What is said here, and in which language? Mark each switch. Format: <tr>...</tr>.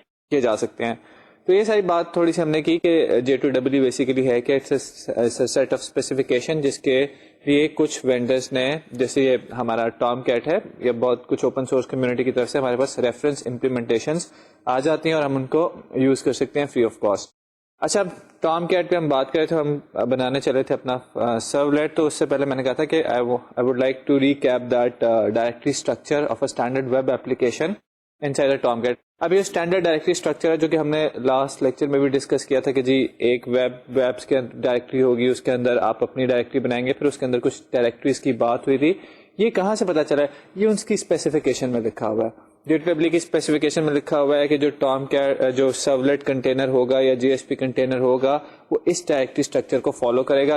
<ur>کیے جا سکتے ہیں. تو یہ ساری بات تھوڑی سی ہم نے کی کہ J2EE بیسیکلی ہے کہ سیٹ آف اسپیسیفکیشن جس کے لیے کچھ وینڈرز نے, جیسے یہ ہمارا ٹام کیٹ ہے, یہ بہت کچھ اوپن سورس کمیونٹی کی طرف سے ہمارے پاس ریفرنس امپلیمنٹیشنز آ جاتی ہیں اور ہم ان کو یوز کر سکتے ہیں فری آف کاسٹ. اچھا, ٹام کیٹ پہ ہم بات کرے تھے, ہم بنانے چلے تھے اپنا سرولیٹ. تو اس سے پہلے میں نے کہا تھا کہ</ur> <en>I would like to recap that directory structure of a standard web application inside a Tomcat.</en> <ur>اب یہ اسٹینڈرڈ ڈائریکٹری اسٹرکچر ہے جو کہ ہم نے لاسٹ لیکچر میں بھی ڈسکس کیا تھا کہ جی ایک ویبس کے ڈائریکٹری ہوگی, اس کے اندر آپ اپنی ڈائریکٹری بنائیں گے, پھر اس کے اندر کچھ ڈائریکٹریز کی بات ہوئی تھی. یہ کہاں سے پتا چلا ہے؟ یہ ان کی اسپیسیفکیشن میں لکھا ہوا ہے. J2EE کی اسپیسیفکیشن میں لکھا ہوا ہے کہ جو ٹام کیٹ جو سرولیٹ کنٹینر ہوگا یا JSP کنٹینر ہوگا وہ اس ڈائریکٹری اسٹرکچر کو فالو کرے گا.</ur>